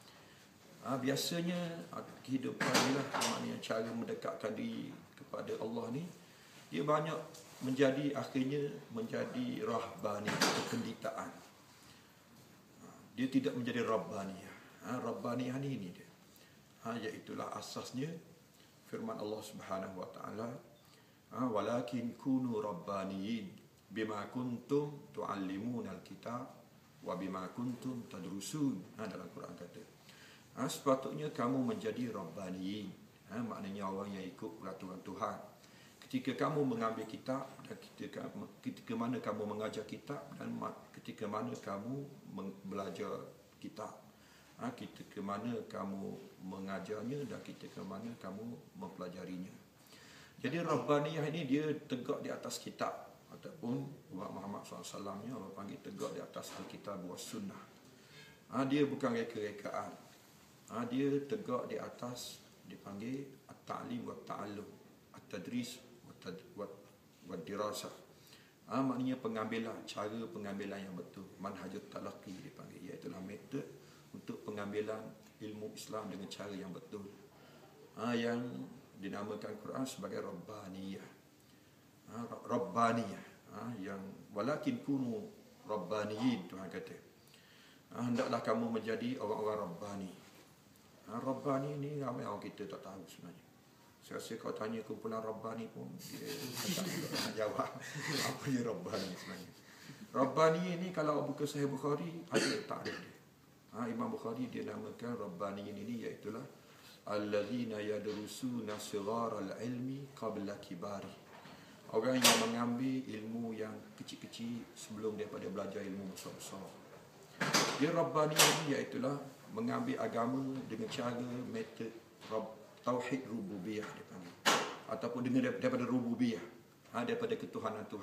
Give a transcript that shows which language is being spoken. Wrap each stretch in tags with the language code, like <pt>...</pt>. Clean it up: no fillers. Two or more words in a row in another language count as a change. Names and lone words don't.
<ms>Biasanya kehidupan ni lah, maknanya cara mendekatkan diri kepada Allah ni, dia banyak akhirnya menjadi rahbani, kependetaan. Dia tidak menjadi rabbaniyah. Rabbaniyah ni ini dia. Iaitulah asasnya firman</ms> <ar>Allah سبحانه وتعالى ولكن كونوا ربانيين بما كنتم تعلمون الكتاب وبما كنتم تدرسون.</ar> <ms>Dalam Quran kata, sepatutnya kamu menjadi rabbaniyin. Maknanya orang yang ikut peraturan Tuhan. Ketika kamu mengambil kitab dan ketika mana kamu mengajar kitab dan ketika mana kamu belajar kitab, ketika mana kamu mengajarnya dan ketika mana kamu mempelajarinya. Jadi Rabbaniyah ini dia tegak di atas kitab ataupun Umat Muhammad SAW nya orang panggil tegak di atas</ms> <ar>الكتاب والسنة.</ar> <ms>Dia bukan reka-rekaan. Dia tegak di atas, dipanggil</ms> <ar>التعليم والتعلم, التدريس والدراسة.</ar> <ms>Maknanya pengambilan, cara pengambilan yang betul,</ms> <ar>منهج التلقي</ar> <ms>dipanggil, iaitu metod untuk pengambilan ilmu Islam dengan cara yang betul. Yang dinamakan Quran sebagai Rabbaniyah.</ms> <ar>Rabbaniyah, yang ولكن كونوا ربانيين,</ar> <ms>Tuhan kata. Hendaklah kamu menjadi orang-orang Rabbani. Rabbani ni ramai orang kita tak tahu sebenarnya. Saya rasa kau tanya kumpulan Rabbani pun dia tak nak jawab apa dia Rabbani sebenarnya. Rabbani ni kalau buka Sahih Bukhari ada takrif dia. Imam Bukhari dia namakan Rabbani ini, iaitulah</ms> <ar>الذين يدرسون صغار العلم قبل كباره.</ar> <ms>Orang yang mengambil ilmu yang kecil-kecil sebelum daripada belajar ilmu besar-besar. Dia Rabbani ini iaitulah mengambil agama dengan cara metod</ms> <ar>توحيد الربوبية</ar> <ms>dipanggil, ataupun dengan daripada rububiyah, daripada ketuhanan Tuhan.</ms>